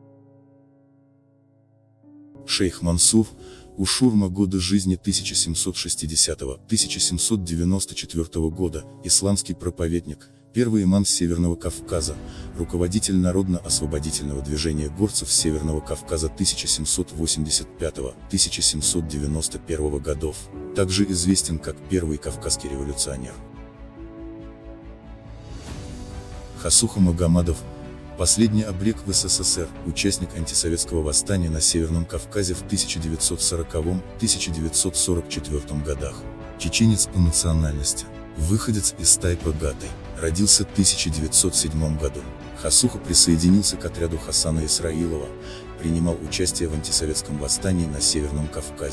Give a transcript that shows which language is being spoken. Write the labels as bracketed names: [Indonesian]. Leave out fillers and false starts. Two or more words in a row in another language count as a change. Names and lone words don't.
[Russian] Шейх Мансур Ушурма, годы жизни 1760-1794 года, исламский проповедник, первый имам Северного Кавказа, руководитель Народно-освободительного движения горцев Северного Кавказа 1785-1791 годов, также известен как первый кавказский революционер. Хасуха Магомадов, последний обрек в СССР, участник антисоветского восстания на Северном Кавказе в 1940-1944 годах. Чеченец по национальности, выходец из тайпа Гатай, родился в 1907 году. Хасуха присоединился к отряду Хасана Исраилова, принимал участие в антисоветском восстании на Северном Кавказе.